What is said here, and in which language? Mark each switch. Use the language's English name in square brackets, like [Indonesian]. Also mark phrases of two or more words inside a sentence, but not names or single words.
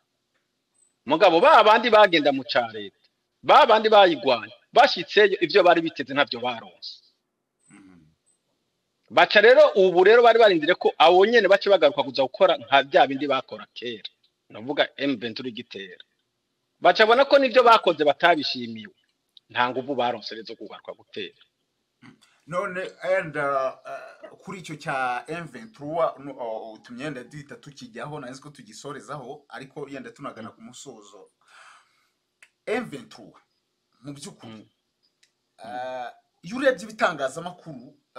[Rundi] Mugabo babandi bagenda mu ca leta, babandi bayigwanya, bashitseyo ivyo bari biteze ntavyo baronse. baca rero ubu rero bari barindire ko abo nyene bace bagaruka kuza gukora nka bya bindi bakora kera navuga M23 igitera baca bona ko nivyo bakoze batabishimiwe nta nguvu baronse rezo kugaruka gutera [Kinyarwanda] none kuri icyo cya M23 utumyenda duhita tukijyaho nazi ko tugisorezaho ariko yenda tunagana ku musozo M23 mu by'ukuri iyo urebye ibitangazamakuru